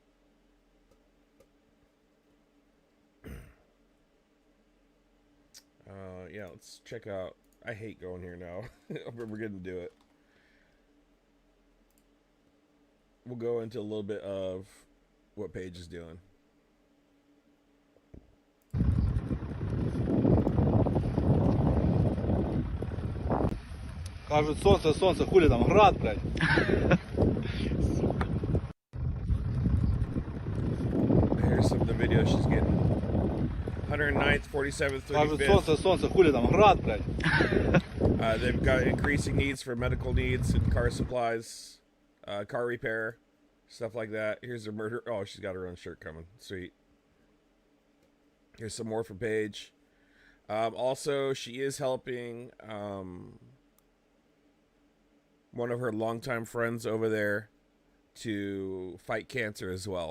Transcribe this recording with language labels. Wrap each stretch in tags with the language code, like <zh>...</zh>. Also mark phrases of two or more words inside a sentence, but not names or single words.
<en>Yeah, let's check out. I hate going here now. We're going to do it. We'll go into a little bit of what Paige is doing.</en> <uk>Кажуть, сонце, хули там, град, блядь.</uk> <en>Here's some of the videos she's getting. 109th, 47th, 35th.</en> <uk>Кажуть, сонце, хули там, град, блядь.</uk> <en>They've got increasing needs for medical needs and car supplies, car repair, stuff like that. Here's her murder. Oh, she's got her own shirt coming. Sweet. Here's some more for Paige. Also, she is helping one of her longtime friends over there to fight cancer as well.</en>